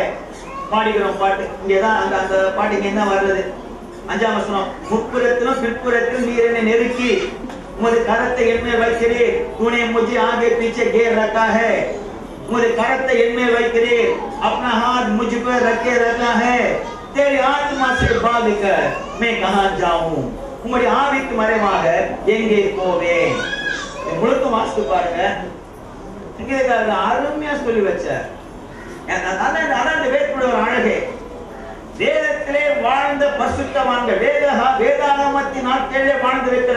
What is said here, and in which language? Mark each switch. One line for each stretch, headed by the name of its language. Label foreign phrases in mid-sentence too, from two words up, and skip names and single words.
Tamil: பாடிக்கிறோம் பாட்டு. இங்கதான் அந்த பாட்டுக்கு என்ன வருது? 5ஆம் வசனம், முப்புறத்திலும் பிற்புறத்திலும் நீர் என்னை நெருக்கி உமது கரத்தை என் மேல் வைக்கிறீர்.
Hindi: तूने मुझे आगे पीछे घेर रखा है,
Tamil: உமது கரத்தை என் மேல் வைக்கிறீர்.
Hindi: अपना हाथ मुझ पर रखे रखा है. तेरी आत्मा से भाग कर मैं कहां जाऊं,
Tamil: உம்முடைய ஆவிக்கு மறைவாக எங்கே போவேன். முழுக்க வாசித்து பாருங்க. அருமையா சொல்லி வச்சார். ஒரு அழகே வேதத்திலே வாழ்ந்த பரிசுத்தவான்கள், வேதாகமத்தின் நாட்களிலே வாழ்ந்து வைக்கிற